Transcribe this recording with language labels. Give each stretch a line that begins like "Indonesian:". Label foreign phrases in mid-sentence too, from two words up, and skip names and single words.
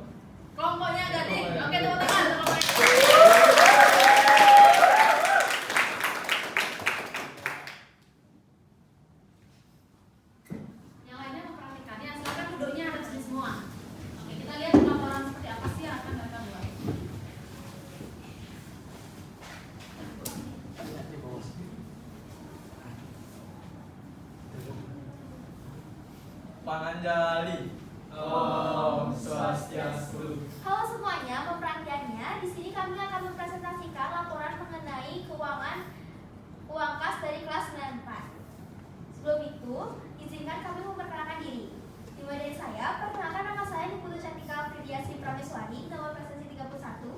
Indonesian: Kelompoknya Gading. Oke, tepuk tangan. Yang lainnya memperhatikan ya. Silakan duduknya ada di sini semua. Oke, kita lihat laporan seperti apa sih yang akan mereka buat. Pananjali.
Sanskrit: Om Swastiastu.
Indonesian: Halo semuanya, perhatiannya di sini kami akan mempresentasikan laporan mengenai keuangan uang kas dari kelas 94. Sebelum itu, izinkan kami memperkenalkan diri. Dimulai dari saya, perkenalkan nama saya Niputu Cantika Fridiasi Prameswari, nomor presensi 31.